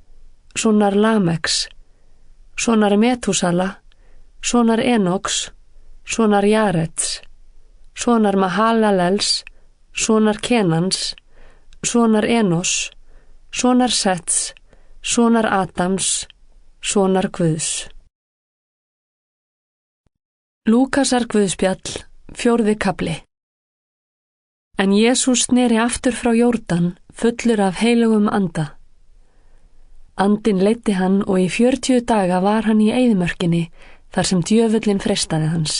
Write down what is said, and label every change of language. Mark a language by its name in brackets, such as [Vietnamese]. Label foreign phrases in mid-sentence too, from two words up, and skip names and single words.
[Icelandic] sonar Lameks, sonar Metúsala, sonar Enoks, sonar Jarets, sonar Mahalalels, sonar Kenans, sonar Enos, sonar Sets, sonar Adams, sonar Guðs. Lúkasar Guðspjall, 4. kafli. En Jesús sneri aftur frá Jórdan, fullur af heilugum anda. Andinn leiddi hann og í 40 daga var hann í eyðimörkinni, þar sem djöfullinn freistaði hans.